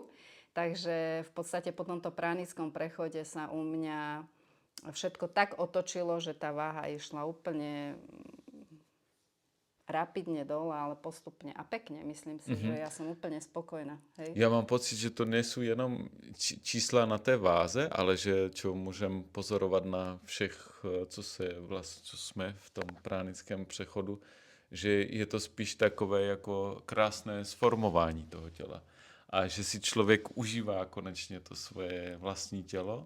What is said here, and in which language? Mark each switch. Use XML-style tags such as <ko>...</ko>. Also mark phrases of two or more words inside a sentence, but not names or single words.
<sk>Takže v podstate po tomto pránickom prechode sa u mňa všetko tak otočilo, že tá váha išla úplne rapidne dole, ale postupne a pekne. Myslím si, že ja som úplne spokojná. Hej?</sk> <cs>Já mám pocit, že to nejsou jenom čísla na té váze, ale že čo můžem pozorovat na všech, co jsme v tom pránickém přechodu, že je to spíš takové jako krásné sformování toho těla. A že si člověk užívá konečně to svoje vlastní tělo.</cs>